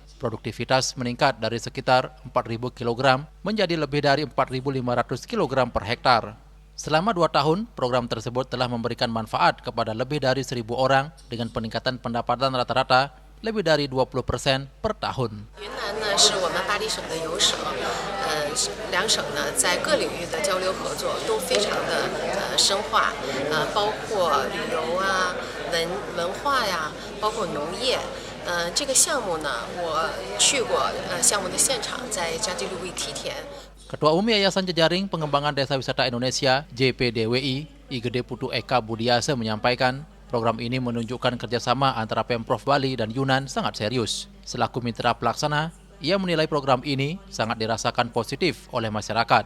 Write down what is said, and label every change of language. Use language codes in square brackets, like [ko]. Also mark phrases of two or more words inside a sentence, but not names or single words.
[id] Produktivitas meningkat dari sekitar 4.000 kg menjadi lebih dari 4.500 kg per hektar. Selama 2 tahun, program tersebut telah memberikan manfaat kepada lebih dari 1.000 orang dengan peningkatan pendapatan rata-rata lebih dari 20% per tahun. [zh] 两省呢，在各领域的交流合作都非常的深化，包括旅游啊、文化呀，包括农业。这个项目呢，我去过项目的现场，在加基路维梯田。 [id] Ketua Umum Yayasan Jejaring Pengembangan Desa Wisata Indonesia (JPDWI), Igede Putu Eka Budiase menyampaikan, program ini menunjukkan kerjasama antara Pemprov Bali dan Yunan sangat serius. Selaku mitra pelaksana, ia menilai program ini sangat dirasakan positif oleh masyarakat.